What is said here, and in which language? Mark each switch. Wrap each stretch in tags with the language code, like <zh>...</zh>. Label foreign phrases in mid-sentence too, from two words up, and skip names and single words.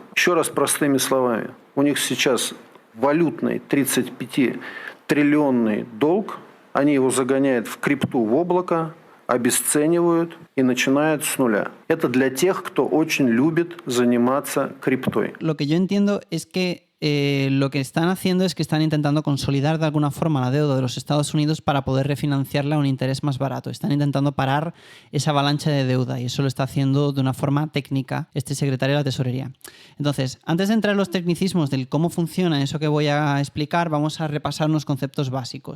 <ru>Еще раз простыми словами. У них сейчас валютный 35-триллионный долг. Они его загоняют в крипту, в облако, обесценивают и начинают с нуля. Это для тех, кто очень любит заниматься криптой.</ru> <es>Lo que yo entiendo es que lo que están haciendo es que están intentando consolidar de alguna forma la deuda de los Estados Unidos para poder refinanciarla a un interés más barato. Están intentando parar esa avalancha de deuda y eso lo está haciendo de una forma técnica este secretario de la Tesorería. Entonces, antes de entrar en los tecnicismos del cómo funciona eso que voy a explicar, vamos a repasar unos conceptos básicos.</es>